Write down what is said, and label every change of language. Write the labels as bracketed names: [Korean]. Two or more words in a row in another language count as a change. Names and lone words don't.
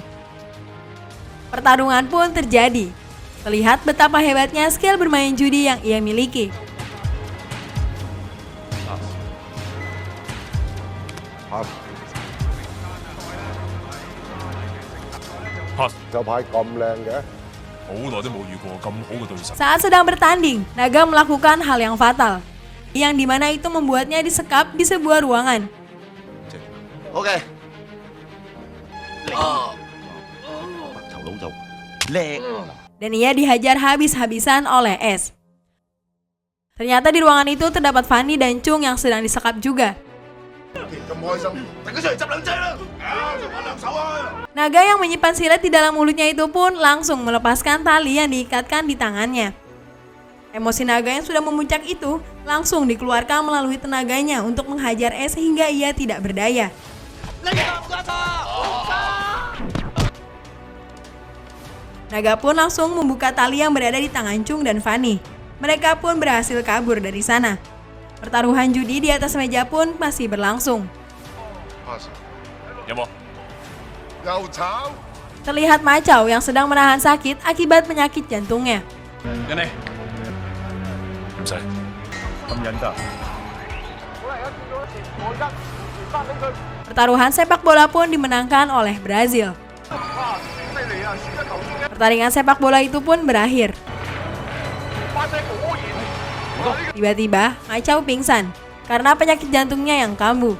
[Indonesian] Pertarungan pun terjadi. Terlihat betapa hebatnya skill bermain judi yang ia miliki. [Cantonese] Pass. Pass，手牌咁靚嘅，好耐都冇遇過咁好嘅對手。 [Indonesian] Saat sedang bertanding, Naga melakukan hal yang fatal, yang dimana itu membuatnya disekap di sebuah ruangan. OK。 Dan ia dihajar habis-habisan oleh S. Ternyata di ruangan itu terdapat Fanny dan Chung yang sedang disekap juga. [Cantonese] 咁開心，大家出嚟執兩劑啦！玩兩手啊！ [Indonesian] Naga yang menyimpan silet di dalam mulutnya itu pun langsung melepaskan tali yang diikatkan di tangannya. Emosi Naga yang sudah memuncak itu langsung dikeluarkan melalui tenaganya untuk menghajar S hingga ia tidak berdaya. Naga pun langsung membuka tali yang berada di tangan Chung dan Fanny. Mereka pun berhasil kabur dari sana. Pertaruhan judi di atas meja pun masih berlangsung. [Cantonese] Pass. 有冇？又炒。 [Indonesian] Terlihat Ma Chao yang sedang menahan sakit akibat penyakit jantungnya. [Cantonese] 人哋唔使。咁忍得？ [Indonesian] Pertaruhan sepak bola pun dimenangkan oleh Brazil. Pertandingan sepak bola itu pun berakhir. Tiba-tiba, Ma Chao pingsan karena penyakit jantungnya yang kambuh.